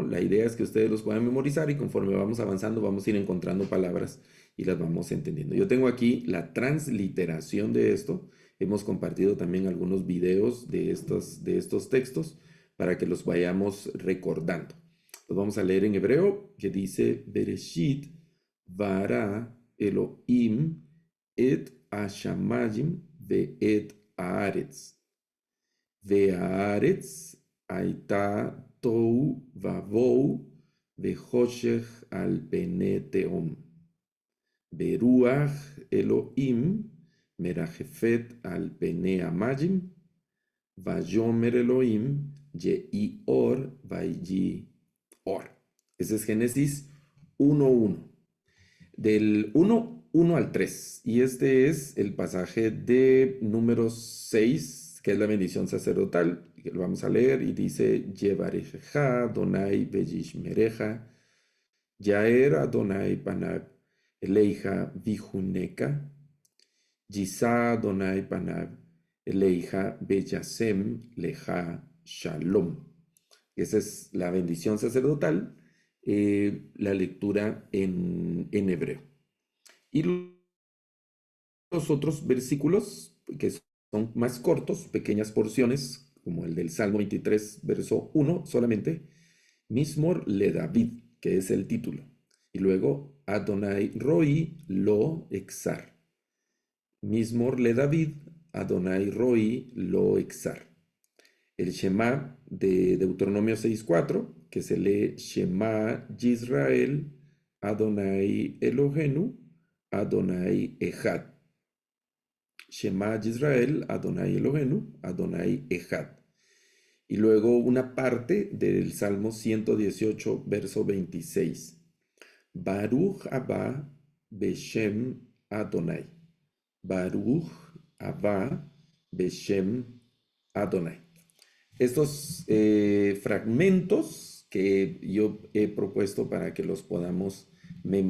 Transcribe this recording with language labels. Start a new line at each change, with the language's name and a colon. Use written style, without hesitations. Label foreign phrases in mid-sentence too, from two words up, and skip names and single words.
Spanish: La idea es que ustedes los puedan memorizar y conforme vamos avanzando vamos a ir encontrando palabras y las vamos entendiendo. Yo tengo aquí la transliteración de esto. Hemos compartido también algunos videos de estos textos para que los vayamos recordando. Los vamos a leer en hebreo, que dice:
Hebrew: בראשית ברא אלוהים את השמים ואת הארץ. Ve'haaretz הייתה תוהו ובוהו וחושך על פני תהום. ברוח אלוהים מרחפת על פני המים, ויאמר אלוהים יהי אור ויהי אור.
Spanish: Ese es Génesis 1:1. Del 1 al 3. Y este es el pasaje de número 6, que es la bendición sacerdotal, que lo vamos a leer, y dice:
Hebrew: יברכך אדוני וישמרך, יאר אדוני פניו אליך ויחנך, ישא אדוני פניו אליך וישם לך שלום.
Spanish: Esa es la bendición sacerdotal, la lectura en hebreo. Y los otros versículos que son más cortos, pequeñas porciones, como el del Salmo 23, verso 1 solamente:
Hebrew: מזמור לדוד,
Spanish: que es el título. Y luego
Hebrew: אדוני רועי לא אחסר. מזמור לדוד, אדוני רועי לא אחסר.
Spanish: El Shema de Deuteronomio 6:4, que se lee
Hebrew: שמע ישראל, אדוני אלוהינו, אדוני אחד. שמע ישראל, אדוני אלוהינו, אדוני אחד.
Spanish: Y luego una parte del Salmo 118, verso 26.
Hebrew: ברוך הבא בשם אדוני. ברוך הבא בשם אדוני.
Spanish: Estos fragmentos que yo he propuesto para que los podamos memorizar.